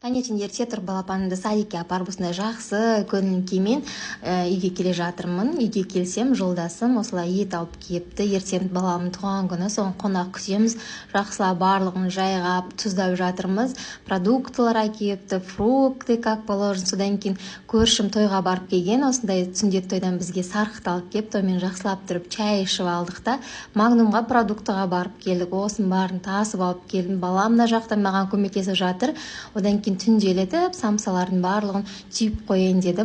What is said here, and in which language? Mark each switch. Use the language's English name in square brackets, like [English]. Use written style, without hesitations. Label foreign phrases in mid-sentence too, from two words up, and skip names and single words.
[Kazakh] Таңертең ерте тұрып балапанымды садикке апарып осындай жақсы көңіл күймен үйге келе жатырмын. Үйге келсем, жолдасым осылай ет алып келіпті. Ертең баламның туған күні, соған қонақ күтеміз. Жақсылап барлығын жайғап, тұздап жатырмыз. Продуктылар әкеліпті, [Russian] фрукты как положено. [Kazakh] Содан кейін көршім тойға барып келген, осындай сүндет тойдан бізге сарқыт алып келіп, тоймен жақсылап тұрып чай ішіп алдық та, Магнумға продуктыға барып келдік. Осының барын тасып алып келдім. Балам да жақтан маған көмектесіп жатыр. Одан кейін түнделетіп, самсалардың барлығын түйіп қойын дедім.